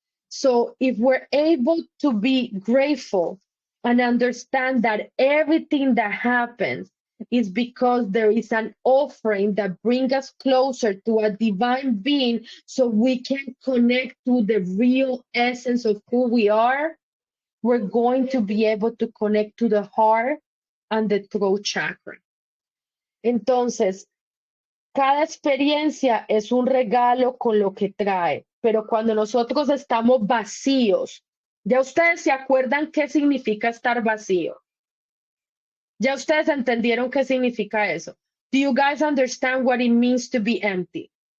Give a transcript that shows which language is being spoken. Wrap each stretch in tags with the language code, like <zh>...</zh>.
<en>So if we're able to be grateful and understand that everything that happens is because there is an offering that brings us closer to a divine being, so we can connect to the real essence of who we are, we're going to be able to connect to the heart and the throat chakra.</en> <es>Entonces, cada experiencia es un regalo con lo que trae, pero cuando nosotros estamos vacíos, ¿ya ustedes se acuerdan qué significa estar vacío? ¿Ya ustedes entendieron qué significa eso?</es> <en>Do you guys understand what it means to be empty?</en>